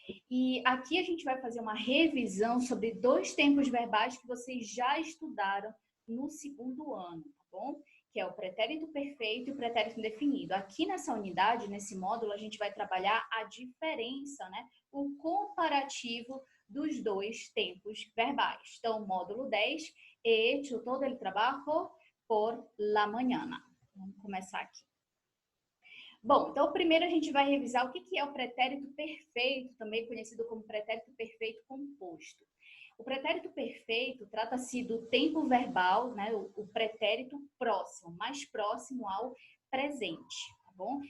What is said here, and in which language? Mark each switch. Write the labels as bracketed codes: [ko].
[pt] E aqui a gente vai fazer uma revisão sobre dois tempos verbais que vocês já estudaram no segundo ano, tá bom? Que é o pretérito perfeito e o pretérito indefinido. Aqui nessa unidade, nesse módulo, a gente vai trabalhar a diferença, né? O comparativo dos dois tempos verbais. Então, módulo 10, [es] he hecho todo el trabajo por la mañana. [pt] Vamos começar aqui. Bom, então primeiro a gente vai revisar o que é o pretérito perfeito, também conhecido como pretérito perfeito composto. O pretérito perfeito trata-se do tempo verbal, né, o pretérito próximo, mais próximo ao presente, tá bom?